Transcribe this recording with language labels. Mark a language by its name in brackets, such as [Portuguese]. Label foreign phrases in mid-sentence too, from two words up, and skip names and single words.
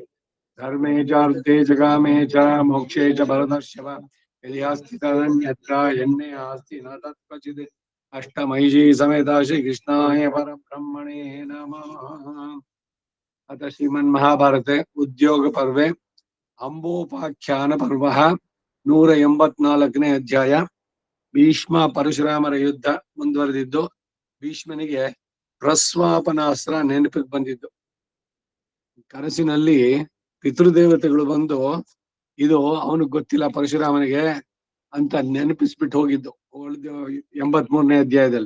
[Sanskrit] धर्मे चार्थे च कामे च मोक्षे च भरतर्षभ यदि अस्ति तदन्यत्र यन्ने अस्ति न तत्क्वचित्। अष्टमहिषी समेत श्रीकृष्णाय परब्रह्मणे नमः। अथ श्रीमन्महाभारते उद्योगपर्वे अंबोपाख्यान पर्व [Kannada] 184ನೇ ಅಧ್ಯಾಯ ಭೀಷ್ಮ ಪರಶುರಾಮರ ಯುದ್ಧ ಮುಂದುವರೆದಿದ್ದು ಭೀಷ್ಮನಿಗೆ ಪ್ರಸ್ವಾಪನಾಸ್ತ್ರ ನೆನಪಿಗೆ ಬಂದಿದ್ದು. ಕನಸಿನಲ್ಲಿ ಪಿತೃದೇವತೆಗಳು ಬಂದು ಇದು ಅವನಿಗೆ ಗೊತ್ತಿಲ್ಲ ಪರಶುರಾಮನಿಗೆ ಅಂತ ನೆನಪಿಸ್ಬಿಟ್ಟು ಹೋಗಿದ್ದು 83ನೇ ಅಧ್ಯಾಯದಲ್ಲಿ.